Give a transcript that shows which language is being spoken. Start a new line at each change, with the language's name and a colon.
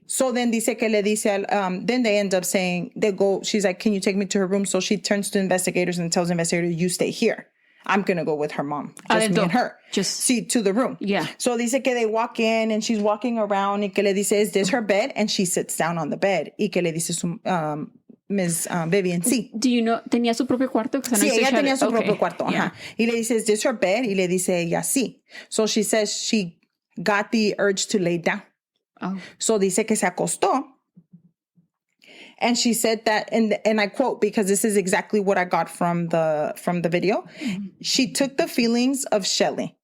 English: So then
Spanish: dice que le dice,
English: then they end up saying, she's like, can you take me to her room? So she turns to investigators and tells investigators, you stay here. I'm going to go with her mom. Just me and her. To the room. Yeah. So
Spanish: dice que
English: they walk in and she's walking around
Spanish: y que le dice,
English: is this her bed? And she sits down on the bed.
Spanish: Y que le dice Ms. Vivian, sí.
English: Do you know,
Spanish: tenía su propio cuarto? Sí, ella tenía su propio cuarto. Yeah. Y le dice,
English: is this her bed?
Spanish: Y le dice ella, sí.
English: So she says she got the urge to lay down. Oh.
Spanish: So dice que se acostó.
English: And she said that, and I quote, because this is exactly what I got from the video. Mm-hmm. She took the feelings of Shilie.